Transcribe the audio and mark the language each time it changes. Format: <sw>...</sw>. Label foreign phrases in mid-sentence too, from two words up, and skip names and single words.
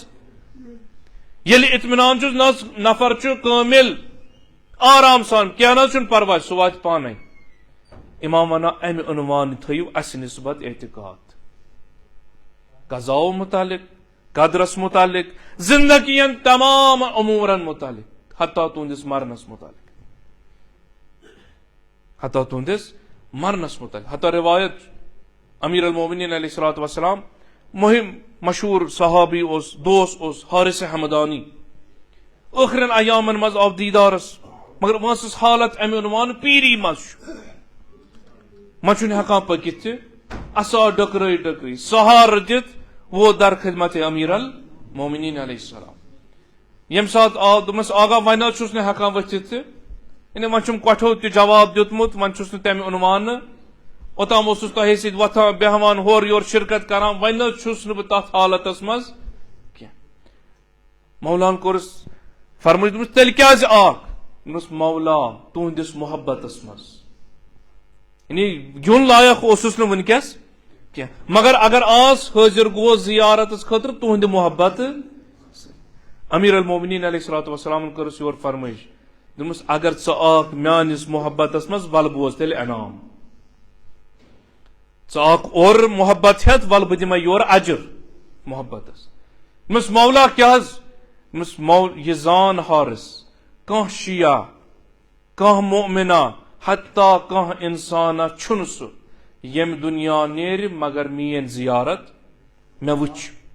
<ks>ییٚلہِ اطمینان چھُس نفر چھُ کٲمِل آرام سان کینٛہہ نہ حظ چھُنہٕ پرواے سُہ واتہِ پانے. امام ونان امہِ عنوان تھٲیِو اسہِ نسبت اعتقاد قضاء متعلق قدرس متعلق زندگی تمام امورن متعلق حتیٰ تہنٛدِس مرنس متعلق حتیٰ روایت امیر المومنین</ks> <ar>علیہ الصلوۃ والسلام</ar> <ks>مہم مشہور صحابی اوس دوس اوس حارث حمدانی ٲخرن ایامن منٛز آو دیدارس مگر وٲنسس حالت امہِ عنوان پیری منٛز چھُ وۄنۍ چھُنہٕ ہٮ۪کان پٔکِتھ تہِ عصا ڈٔکرٲے سہارٕ دِتھ ووت در خدمت امیر المومنین</ks> <ar>علیہ السلام.</ar> <ks>ییٚمہِ ساتہٕ آو دوٚپمس آگا وۄنۍ حظ چھُس نہٕ ہٮ۪کان ؤتھِتھ تہِ یعنی وۄنۍ چھُم کۄٹھو تہِ جواب دیُتمُت وۄنۍ چھُس نہٕ تمہِ عنوانہٕ اوٚتام اوسُس تۄہے سۭتۍ وۄتھان بیٚہوان ہورٕ یورٕ شرکت کران وۄنۍ حظ چھُس نہٕ بہٕ تتھ حالتس منٛز کینٛہہ. مولان کوٚرُس فرمٲیِتھ دوٚپمس تیٚلہِ کیٛازِ آکھ دوٚپمس مولا تُہنٛدِس محبتس منٛز یعنی گیُن لایق اوسُس نہٕ وٕنکیٚس کینٛہہ مگر اگر آس حٲضِر گوس زیارتس خٲطرٕ تُہنٛدِ محبت. امیر المومنین</ks> <ar>علیہ الصلوۃ والسلام</ar> <ks>کٔرٕس یورٕ فرمٲیش دوٚپمس اگر ژٕ آکھ میٲنِس محبتس منٛز ول بوز تیٚلہِ انعام. ژٕ آکھ اورٕ محبت ہٮ۪تھ ول بہٕ دِمے یورٕ اجر محبتس. دوٚپمس مولا کیٛاہ حظ دوٚپمس یہِ زان حارث کانٛہہ شِیا کانٛہہ مؤمنا حتیٰ کانٛہہ انسانا چھُنہٕ سُہ ییٚمہِ دُنیا نیرِ مگر میٲنۍ زیارت مےٚ وٕچھ.</ks>